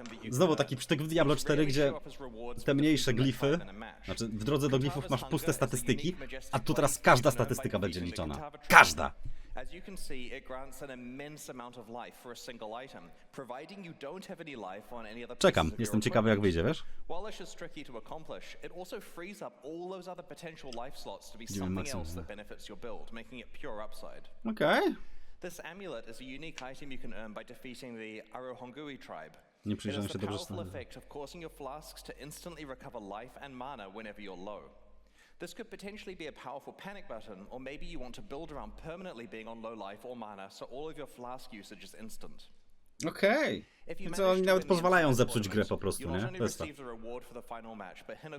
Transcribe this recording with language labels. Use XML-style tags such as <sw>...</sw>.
<pl>Znowu taki przytyk w Diablo 4, gdzie te mniejsze glify, znaczy w drodze do glifów masz puste statystyki, a tu teraz każda statystyka będzie liczona. Każda!</pl> <en>As you can see, it grants an immense amount of life for a single item, providing you don't have any life on any other.</en> <pl>Czekam, jestem ciekawy jak wyjdzie, wiesz?</pl> <en>While this is tricky to accomplish, it also frees up all those other potential life slots to be something else that benefits your build, making it pure upside. Okay. This amulet is a unique item you can earn by defeating the Arohongui tribe.</en> <pl>Nie przyjrzałem się dobrze.</pl> <en>It has the powerful effect of causing your flasks to instantly recover life and mana whenever you're low. This could potentially be a powerful panic button, or maybe you want to build around permanently being on low life or mana, so all of your flask usage is instant. Okej.</en> <pl>Więc oni nawet pozwalają zepsuć grę po prostu, nie? To jest to.</pl>